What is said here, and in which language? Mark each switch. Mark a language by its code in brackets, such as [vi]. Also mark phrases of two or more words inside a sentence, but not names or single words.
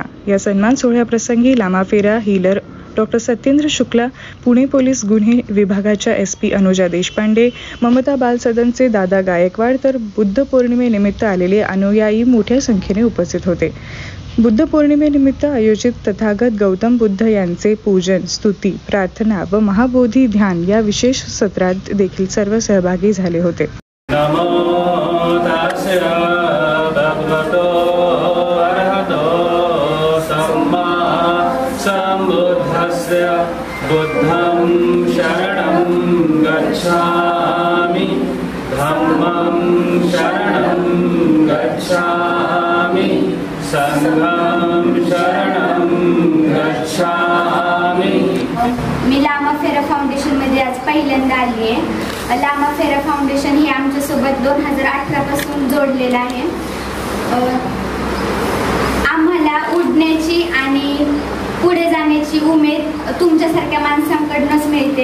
[mr] या सन्मान सोहळ्याप्रसंगी लामाफेरा हीलर डॉक्टर सत्येंद्र शुक्ला, पुणे पोलीस गुन्हे विभागाच्या SP अनुजा देशपांडे, ममता बाल सदनचे दादा गायकवाड तर बुद्ध पौर्णिमेनिमित्त आलेले अनुयायी मोठ्या संख्येने उपस्थित होते. बुद्ध पौर्णिमेनिमित्त आयोजित तथागत गौतम बुद्ध यांचे पूजन, स्तुती, प्रार्थना व महाबोधी ध्यान या विशेष सत्रात देखील सर्व सहभागी झाले होते. [pi] बुद्धं शरणं गच्छामि धम्मं शरणं गच्छामि संघं शरणं गच्छामि. [mr] मी लामा फेरा फाउंडेशनमध्ये आज पहिल्यांदा आली आहे. लामा फेरा फाउंडेशन हे आमच्यासोबत 2018 पासून जोडलेलं आहे. आम्हाला उडण्याची आणि पुढे जाण्याची उमेद तुमच्यासारख्या माणसांकडूनच मिळते.